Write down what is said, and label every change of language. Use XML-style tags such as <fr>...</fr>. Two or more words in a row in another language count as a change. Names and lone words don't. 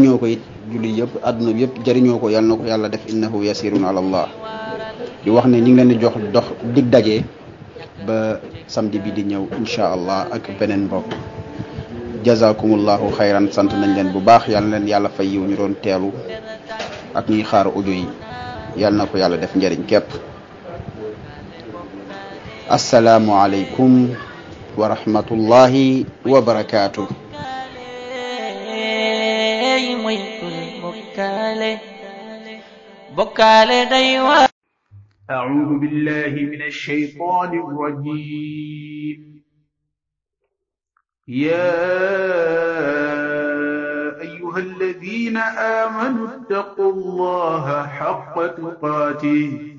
<wo>ko it jullit yëpp àdduna bi yëpp jariñoo ko yàlla na ko yàlla def</wo> <ar>إنه يسير على الله</ar> <wo>di wax ne ñu ngi leen di jox dox dig daje ba samedi bi di ñëw</wo> <ar>إن شاء الله</ar> <wo>ak beneen mbokk</wo> <ar>جزاكم الله خيرا</ar> <wo>sant nañ leen bu baax yàlla leen yàlla fay yiw ñu doon teelu ak ñuy xaar audio yi yàlla na ko yàlla def njariñ képp</wo> <ar>السلام عليكم ورحمة الله وبركاته أعوذ بالله من الشيطان الرجيم يا أيها الذين آمنوا اتقوا الله حق تقاته</ar>